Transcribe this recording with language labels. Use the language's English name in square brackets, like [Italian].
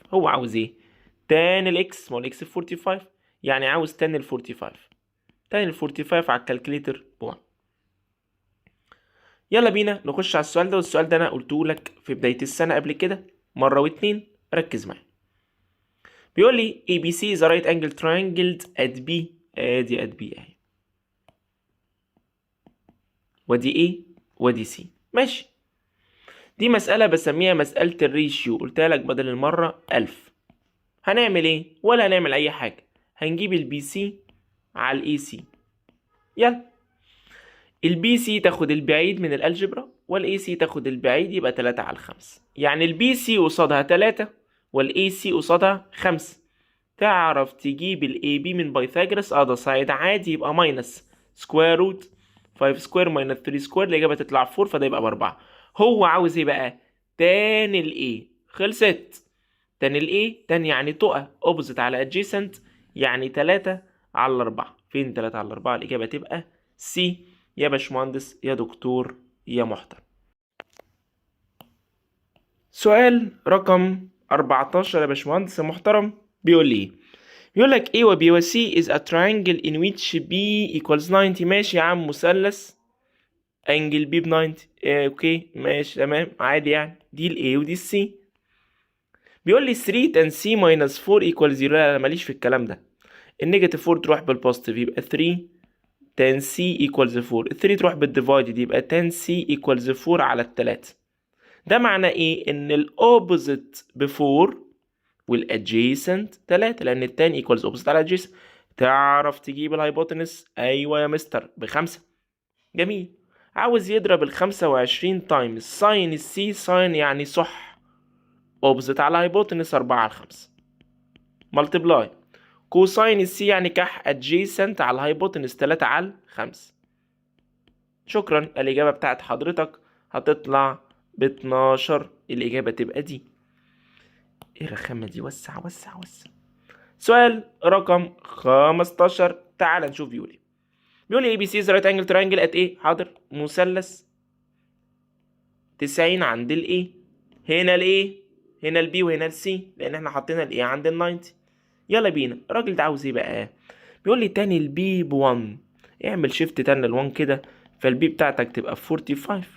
[Arabic] هو عاوز ايه؟ تان الاكس، ما هو الاكس ب 45 يعني عاوز تان ال 45. تان ال 45 على الكالكليتر ب1. يلا بينا نخش على السؤال ده. والسؤال ده انا قلته لك في بداية السنة قبل كده مرة واتنين، ركز معايا. بيقول لي [English] ABC is a right angle triangle at B. [Arabic] ادي at B اهي، ودي A ودي C. ماشي، دي مسألة بسميها مسألة الريشيو. قلتها لك بدل المرة 1000. هنعمل ايه؟ ولا هنعمل اي حاجة، هنجيب البي سي على الاي سي. يلا، البي سي تاخد البعيد من الالجبرا والاي سي تاخد البعيد، يبقى 3 على 5. يعني البي سي قصادها 3 والاي سي قصادها 5. تعرف تجيب الاي بي من بايثاجورس؟ ده سايد عادي، يبقى ماينس سكوير روت 5 سكوير ماينس 3 سكوير، الاجابه تطلع 4، فده يبقى ب4. هو عاوز ايه بقى؟ تان الاي. خلصت. تان الاي، تان يعني تقى اوبزيت على ادجيسنت، يعني 3 على 4. فين 3 على 4؟ الاجابه تبقى سي يا باشمهندس يا دكتور يا محترم. سؤال رقم 14 يا باشمهندس يا محترم. بيقول لي بيقول لك [English] A و B و C is a triangle in which B equals 90. [Arabic] ماشي يا عم، مثلث انجل B ب 90. اوكي ماشي تمام عادي، يعني دي ال A ودي ال C. بيقول لي [English] 3 tan C minus 4 equals 0. [Arabic] لا ماليش في الكلام ده. النيجاتيف 4 تروح بالبوزيتيف يبقى 3 10 سي ايكوالز 4. ال 3 تروح بالديفايدد يبقى 10 سي ايكوالز 4 على التلاتة. ده معناه ايه؟ ان الاوبوزيت ب 4 والادجيسنت 3 لان التان ايكوالز اوبوزيت على adjacent. تعرف تجيب الهايبوتنس؟ ايوه يا مستر ب5. جميل. عاوز يضرب ال25 تايمز ساين السي، ساين يعني صح، اوبوزيت على هايبوتنس 4 على 5 ملتبلاي كوساين السي يعني كح adjacent على الهايبوتنس 3 على 5. شكرا. الإجابة بتاعت حضرتك هتطلع ب12. الإجابة تبقى دي. ايه الرخامة دي؟ وسع وسع وسع. سؤال رقم 15. تعال نشوف بيقول ايه. بيقول لي [English] ABC is right angle triangle at [Arabic] ايه؟ حاضر. مثلث 90 عند الايه، هنا الايه، هنا البي وهنا السي، لان احنا حطينا الايه عند ال90. يلا بينا. الراجل ده عاوز ايه بقى؟ بيقول لي تاني البي ب1. اعمل شيفت تاني ل1 كده، فالبي بتاعتك تبقى 45.